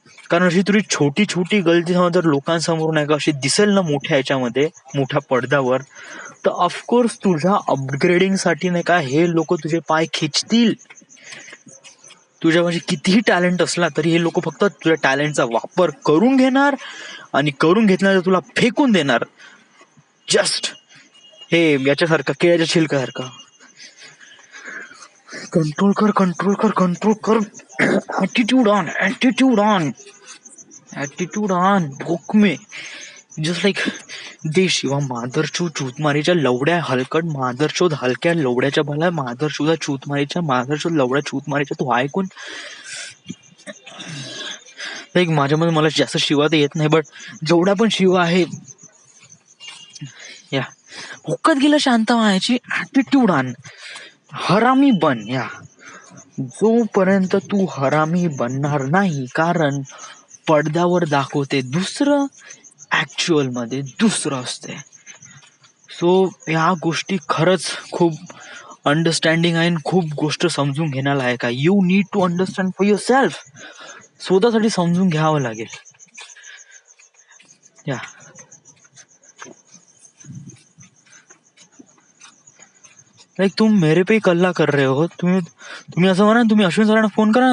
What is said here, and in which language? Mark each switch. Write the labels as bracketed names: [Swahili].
[Marathi] कारण अशी तुझी छोटी छोटी गलती जर लोकांसमोर नाही का अशी दिसेल ना मोठ्या ह्याच्यामध्ये, मोठ्या पडद्यावर, तर ऑफकोर्स तुझ्या अपग्रेडिंग साठी नाही का हे लोक तुझे पाय खिचतील. तुझ्या म्हणजे कितीही टॅलेंट असला तरी हे लोक फक्त तुझ्या टॅलेंटचा वापर करून घेणार, आणि करून घेतल्यानंतर तुला फेकून देणार. जस्ट हे याच्यासारखं, केळ्याच्या छिलकासारखं. कंट्रोल कर, कंट्रोल कर, कंट्रोल कर. Attitude on, attitude on, attitude on, भूक में. जस्ट लाईक दे शिवा माधरचोद चूतमारीच्या लवड्या, हलकट माधरचोद हलक्या लवड्याच्या भला, माधरचोदा चूतमारीच्या, माधरचोद लवड्या चूतमारीच्या. तू ऐकून लाईक माझ्यामध्ये मला जास्त शिवा तर येत नाही, बट जेवढा पण शिवा आहे या हुकत गेलं शांत व्हायची. ॲटिट्यूड आण, हरामी बन. या जोपर्यंत तू हरामी बनणार नाही, कारण पडद्यावर दाखवते दुसरं, ऍक्च्युअल मध्ये दुसरं असते. सो ह्या गोष्टी खरंच खूप अंडरस्टँडिंग आहे, खूप गोष्ट समजून घेण्यालायक आहे. [English] You need to understand for yourself. [Marathi] स्वतःसाठी समजून घ्यावं लागेल. [Hindi] या लाईक तुम मेरे पे कल्ला कर रहे हो. [Marathi] तुम्ही असं म्हणा, तुम्ही अश्विन सरांना फोन करा.